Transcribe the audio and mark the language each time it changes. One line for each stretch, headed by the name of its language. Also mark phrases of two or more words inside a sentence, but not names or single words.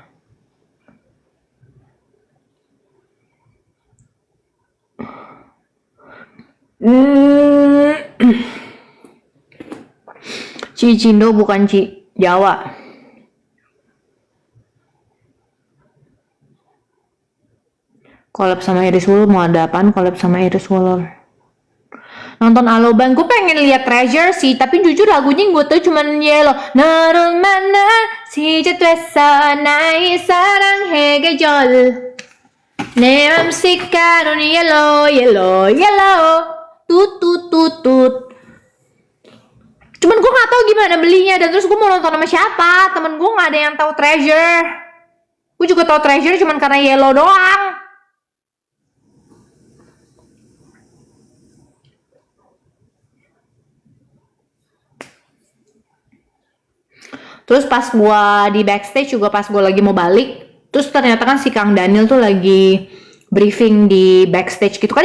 Indonesian: Cindo bukan Jawa. Collab sama Iris Wulur, mau ada apaan collab sama Iris Wulur? Nonton Aloban, gue pengen lihat Treasure sih, tapi jujur lagunya yang gue tau cuman Yellow.
Korean: 너를 만나 시작됐어 나의 사랑의 계절 내 맘 색깔은 yellow tut.
Indonesian: Cuman gue nggak tahu gimana belinya, dan terus gue mau nonton sama siapa? Temen gue nggak ada yang tahu Treasure. Gue juga tahu Treasure cuman karena Yellow doang. Terus pas gue di backstage juga, pas gue lagi mau balik, terus ternyata kan si Kang Daniel tuh lagi briefing di backstage gitu kan.